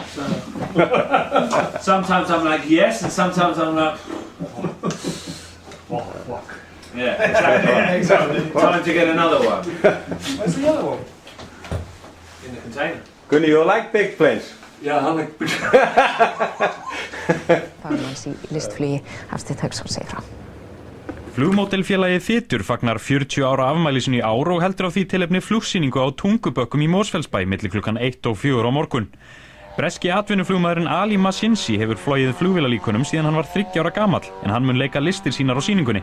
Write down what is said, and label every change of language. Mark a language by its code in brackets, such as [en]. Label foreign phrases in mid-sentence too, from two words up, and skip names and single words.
[en] So sometimes I'm like yes, and sometimes I'm like, Oh, fuck. yeah, exactly. Time to get another one Where's the other one? in the container. Gunni, you like big planes? Yeah, I like. [is] Fagmanns í listflugi Hafsteinn Hauksson segir frá. Flugmódelfélagið Þytur fagnar 40 ára afmælisinu í ár og heldur á því tilefni flugsýningu á Tungubökkum í Mosfellsbæ milli klukkan 1 og 4 á morgun. Breski atvinnuflugmaðurinn Ali Mashinsi hefur flogið flugvélalíkonum síðan hann var 30 ára gamall, en hann mun leika listir sínar á sýningunni.